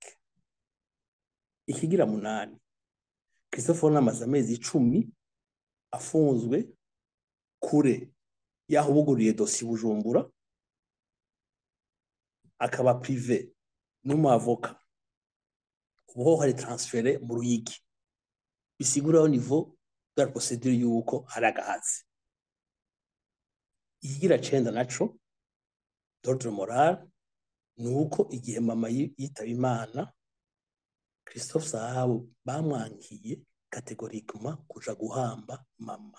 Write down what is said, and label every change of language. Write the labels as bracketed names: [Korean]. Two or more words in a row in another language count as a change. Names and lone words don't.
[Rundi] Ikigira munani, Christophe namaze amezi 10 afunzwe kure yaho buguriye dossier Bujumbura, akaba privé n'umavoka ubu hari transféré mu Ruyigi. Bisigura [French] au niveau de la procédure [Rundi] yuko hari agahazi. Ikigira 9 naco [French] d'ordre moral [Rundi] nuko igihe mama yitaba Imana Christophe Sahabo bamwankiye categoriquement kuja guhamba mama.